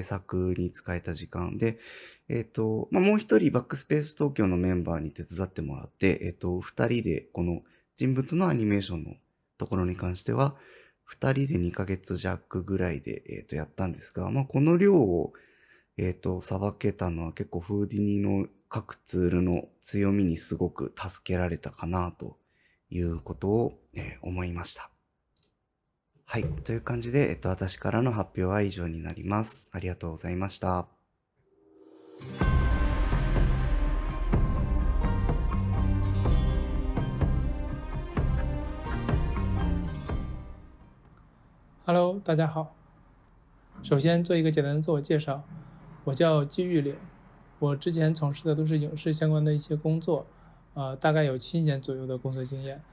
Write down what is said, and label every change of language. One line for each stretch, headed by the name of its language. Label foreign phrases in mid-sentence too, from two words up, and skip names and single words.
Japanese: 作に使えた時間で、もう一人バックスペース東京のメンバーに手伝ってもらって、二人でこの人物のアニメーションのところに関しては、二人で2ヶ月弱ぐらいで、やったんですが、この量を、さばけたのは結構フーディニの各ツールの強みにすごく助けられたかなということを、思いました。はい。という感じで、私からの発表は以上になります。ありがとうございました。
Chinese: Hello，大家好。首先做一个简单的自我介绍，我叫季玉岭，我之前从事的都是影视相关的一些工作，大概有7年左右的工作经验。